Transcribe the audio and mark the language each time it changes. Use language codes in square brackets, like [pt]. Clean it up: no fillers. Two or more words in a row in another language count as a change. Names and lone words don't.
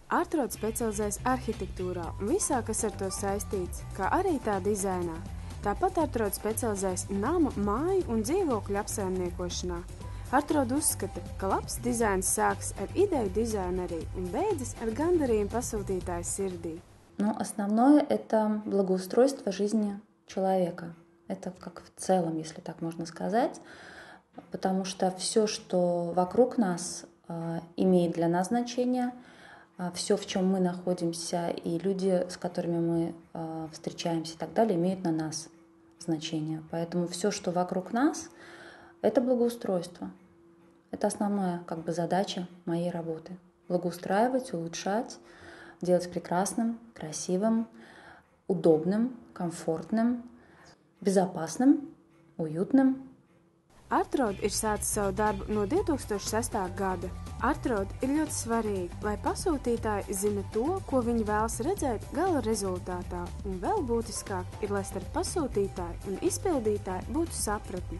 [lv] Artrod specializējas arhitektūrā un visā, kas ar to saistīts, kā arī tā dizainā. Tāpat Artrod specializējas nama, māju un dzīvokļu apsaimniekošanā. Artrod uzskata, ka labs dizains sāks ar ideju dизайнерī un beidzas ar gandarījumu pasūtītāju sirdī. [ru] Основное – это благоустройство жизни человека. Это как в целом, если так можно сказать, потому что все, что вокруг нас, имеет для нас значение, все, в чем мы находимся, и люди, с которыми мы встречаемся и так далее, имеют на нас значение. Поэтому все, что вокруг нас, это благоустройство. Это основная задача моей работы. Благоустраивать, улучшать, делать прекрасным, красивым, удобным, комфортным, безопасным, уютным. [lv] Artrod ir sācis savu darbu no 2006. gada. Artrod ir ļoti svarīgi, lai pasūtītāji zina to, ko viņi vēlas redzēt gala rezultātā, un vēl būtiskāk ir, lai starp pasūtītāju un izpildītāju būtu sapratne.